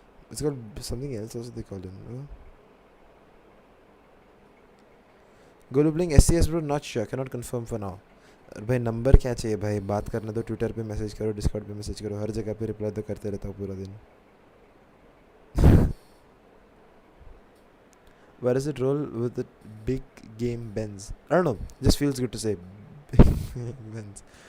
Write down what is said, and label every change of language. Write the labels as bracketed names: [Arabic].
[English] It's called something else also they call him, no? Golu playing SCS bro, not sure, cannot confirm for now. [Hindi] भाई number क्या चाहिए भाई, बात करना तो ट्विटर पे मैसेज करो, डिस्कॉर्ड पे मैसेज करो, हर जगह पे रिप्लाई तो करते रहता हूँ पूरा दिन. [English] Where does it roll with the big game Benz? I don't know, just feels good to say big game Benz.